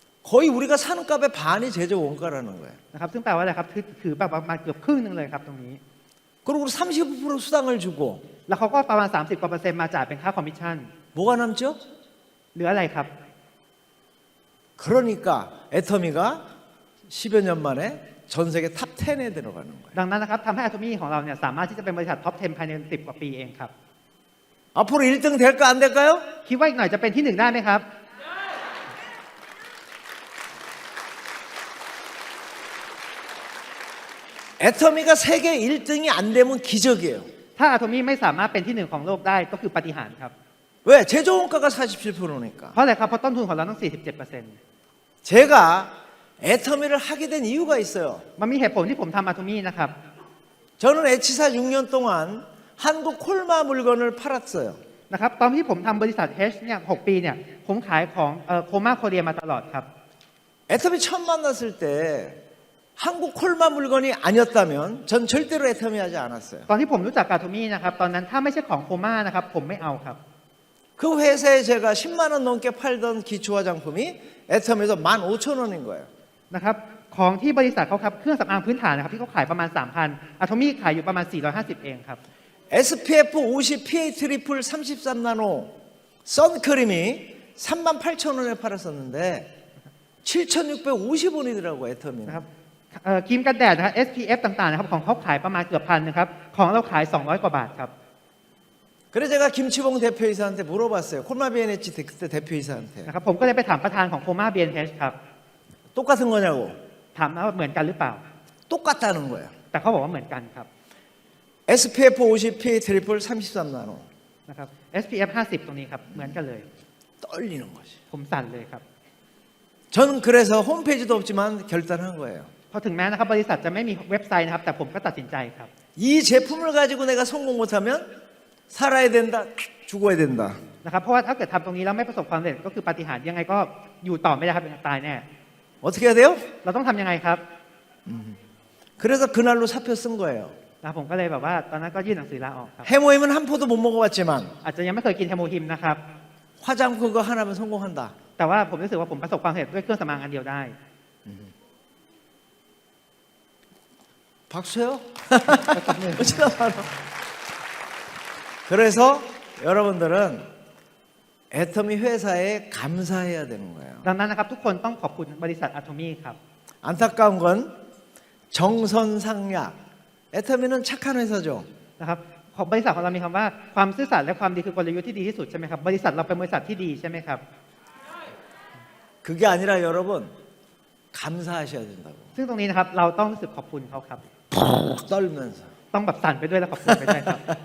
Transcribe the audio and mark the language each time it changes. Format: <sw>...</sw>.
<ko>거의 우리가 사는 값의 반이 제조 원가라는 거예요.</ko> <th>นะครับซึ่งแปลว่าอะไรครับคือแบบประมาณเกือบครึ่งนึงเลยครับตรงนี้</th> <ko>그리고 35% 수당을 주고</ko> <th>แล้วเขาก็ประมาณ 30% มาจ่ายเป็นค่าคอมมิชชั่น</th> <ko>뭐가 남죠?</ko> <th>เหลืออะไรครับ</th> <ko>그러니까 애터미가 10여 년 만에 전 세계 탑 10에 들어가는 거예요.</ko> <th>ดังนั้นนะครับทำให้อะโทมี่ของเราเนี่ยสามารถที่จะเป็นบริษัทท็อป 10 ภายใน 10 กว่าปีเองครับ</th> <ko>앞으로 1등 될까 안 될까요?</ko> <th>คิดว่าอีกหน่อยจะเป็นที่ 1 ได้ไหมครับ</th> <ko>애터미가 세계 1등이 안 되면 기적이에요.</ko> <th>ถ้าอะโทมี่ไม่สามารถเป็นที่ 1 ของโลกได้ก็คือปาฏิหาริย์ครับ</th> <ko>왜? 제조 원가가 47%니까.</ko> <th>เพราะอะไรครับเพราะต้นทุนของเราต้อง 47%</th> <ko>제가 애터미를 하게 된 이유가 있어요.</ko> <th>มันมีเหตุผลที่ผมทำอะโทมี่นะครับ</th> <ko>저는 H사 6년 동안 한국 콜마 물건을 팔았어요.</ko> <th>นะครับตอนที่ผมทำบริษัท H เนี่ย6 ปีเนี่ยผมขายของโคม่าโคเรียมาตลอดครับ</th> <ko>애터미 처음 만났을 때 한국 콜마 물건이 아니었다면 전 절대로 애터미 하지 않았어요.</ko> <th>ตอนที่ผมรู้จักอะโทมี่นะครับตอนนั้นถ้าไม่ใช่ของโคม่านะครับผมไม่เอาครับ</th> <ko>그 회사에 제가 10만 원 넘게 팔던 기초 화장품이 애터미에서 15,000원인 거예요.</ko> <th>นะครับของที่บริษัทเขาครับเครื่องสำอางพื้นฐานนะครับที่เขาขายประมาณ 3,000 อะโทมี่ขายอยู่ประมาณ 450 เองครับ</th> <ko>SPF 50 PA 트리플 33나노 선크림이 38,000원에 팔았었는데 7,650원이더라고요, 애터미는.</ko> <th>นะครับ ครีมกันแดดนะครับ SPF ต่างๆนะครับของเขาขายประมาณเกือบพันนะครับของเราขาย200 กว่าบาทครับ</th> <ko>그래서 제가 김치봉 대표이사한테 물어봤어요. 콜마 BNH 그때 대표이사한테</ko> <th>นะครับผมก็เลยไปถามประธานของโคม่า BNH ครับ</th> <ko>똑같은 거냐고.</ko> <th>ถามว่าเหมือนกันหรือเปล่า</th> <ko>똑같다는 거예요.</ko> <th>แต่เขาบอกว่าเหมือนกันครับ</th> <ko>SPF 50 PA 트리플 33나노.</ko> <th>นะครับ SPF 50 ตรงนี้ครับเหมือนกันเลย</th> <ko>떨리는 거지.</ko> <th>ผมสั่นเลยครับ</th> <ko>저는 그래서 홈페이지도 없지만 결단한 거예요.</ko> <th>เพราะถึงแม้นะครับบริษัทจะไม่มีเว็บไซต์นะครับแต่ผมก็ตัดสินใจครับ</th> <ko>이 제품을 가지고 내가 성공 못하면 살아야 된다, 죽어야 된다.</ko> <th>นะครับเพราะว่าถ้าเกิดทำตรงนี้แล้วไม่ประสบความสำเร็จก็คือปาฏิหาริย์ยังไงก็อยู่ต่อไม่ได้ครับตายแน่</th> <ko>어떻게 해야 돼요?</ko> <th>เราต้องทำยังไงครับ</th> <ko>그래서 그날로 사표 쓴 거예요.</ko> <th>แล้วผมก็เลยแบบว่าตอนนั้นก็ยื่นหนังสือลาออกครับ</th> <ko>해모임은 한 포도 못 먹어봤지만</ko> <th>อาจจะยังไม่เคยกินเฮโมฮิมนะครับ</th> <ko>화장품 그거 하나면 성공한다.</ko> <th>แต่ว่าผมรู้สึกว่าผมประสบความสำเร็จด้วยเครื่องสำอางอันเดียวได้</th> <ko>박수요? 어쩌다 바로. 그래서 여러분들은 애터미 회사에 감사해야 되는 거예요.</ko> <th>ดังนั้นนะครับทุกคนต้องขอบคุณบริษัทอะโทมี่ครับ</th> <ko>안타까운 건 정선상약. 애터미는 착한 회사죠.</ko> <th>นะครับของบริษัทของเรามีคำว่าความซื่อสัตย์และความดีคือกลยุทธ์ที่ดีที่สุดใช่ไหมครับบริษัทเราเป็นบริษัทที่ดีใช่ไหมครับ</th> <ko>그게 아니라 여러분 감사하셔야 된다고.</ko> <th>ซึ่งตรงนี้นะครับเราต้องรู้สึกขอบคุณเขาครับ</th> <ko>푹 떨면서.</ko> <th>ต้องแบบสั่นไปด้วยและขอบคุณไปด้วยครับ</th>